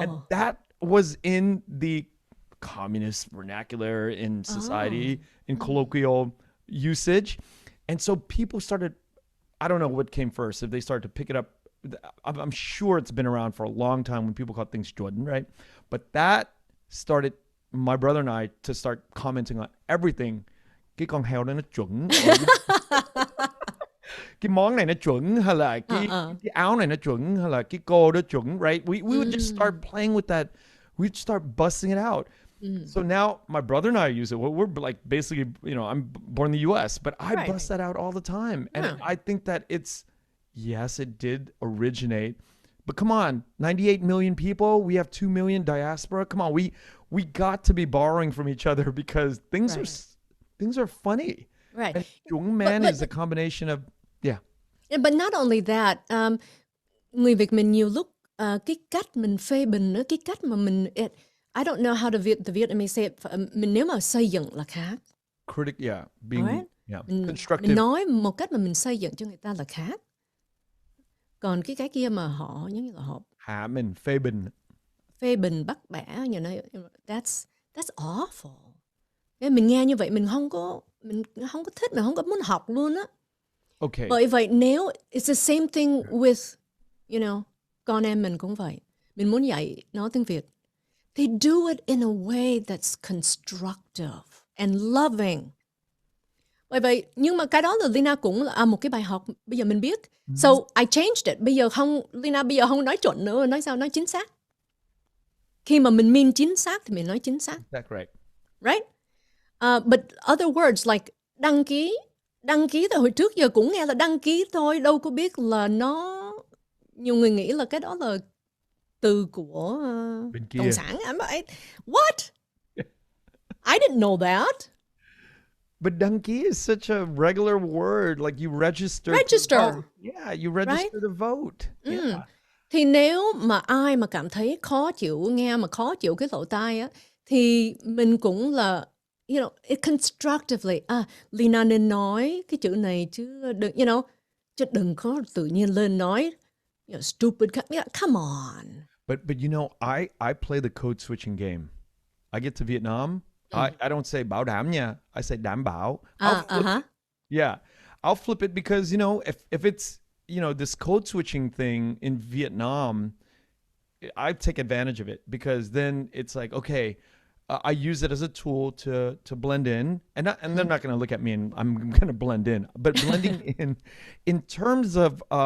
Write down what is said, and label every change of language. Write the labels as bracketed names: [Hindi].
[English] And that was in the communist vernacular in society, in colloquial usage. And so people started, I don't know what came first, if they started to pick it up. I'm sure it's been around for a long time when people call things Jordan, right? But that started my brother and I to start commenting on everything. [Vietnamese] Cái con heo đó nó chuẩn. Cái món này nó chuẩn, hay là cái áo này nó chuẩn, hay là cái cô đó chuẩn, right? [English] We would just start playing with that. We'd start busting it out. So now my brother and I use it. Well, we're like basically, you know, I'm born in the US, but I bust that out all the time. And I think that yes, it did originate. But come on, 98 million people. We have 2 million diaspora. Come on, we got to be borrowing from each other because things are funny. Right. And JUNG man is a combination of [Vietnamese] But not only that, người Việt mình nhiều lúc cái cách mình phê bình nữa, cái cách mà mình [English] I don't know how the Vietnamese say it. [Vietnamese] Mình nếu mà xây dựng là khác. [English] Critic, being constructive. [Vietnamese] Mình nói một cách mà mình xây dựng cho người ta là khác. Còn cái kia mà họ giống như là họ hạ mình, phê bình bắt bẻ, [English] you know, that's awful. [Vietnamese] Nên mình nghe như vậy mình không có thích, mình không có muốn học luôn á. [English] Okay. [Vietnamese] Bởi vậy nếu [English] it's the same thing with, you know, [Vietnamese] con em mình cũng vậy. Mình muốn dạy nói tiếng Việt. [English] They do it in a way that's constructive and loving. [Vietnamese] Bởi vậy, nhưng mà cái đó là Leyna cũng là một cái bài học bây giờ mình biết. [English] So I changed it. [Vietnamese] Bây giờ Leyna bây giờ không nói chuẩn nữa, nói sao nói chính xác. Khi mà mình mean chính xác thì mình nói chính xác. [English] That's right. Right? But other words like [Vietnamese] đăng ký thì hồi trước giờ cũng nghe là đăng ký thôi, đâu có biết là nó, nhiều người nghĩ là cái đó là từ của Cộng sản. [English] I'm like, what? I didn't know that. But đăng ký is such a regular word, like you register. Yeah, you register to vote. Yeah. [Vietnamese] Thì nếu mà ai mà cảm thấy khó chịu, nghe mà khó chịu cái lỗ tai á, thì mình cũng là, [English] you know, it constructively. [Vietnamese] Leyna nên nói cái chữ này chứ đừng, you know, chứ đừng có tự nhiên lên nói, [English] you know, stupid. Come on. But you know, I play the code switching game. I get to Vietnam. I don't say [Vietnamese] bảo đảm nha. [English] I say đảm bảo. Yeah, I'll flip it because, you know, if it's, you know, this code switching thing in Vietnam, I take advantage of it because then it's like, okay, I use it as a tool to blend in, and they're not going to look at me and I'm going to blend in, but blending in terms of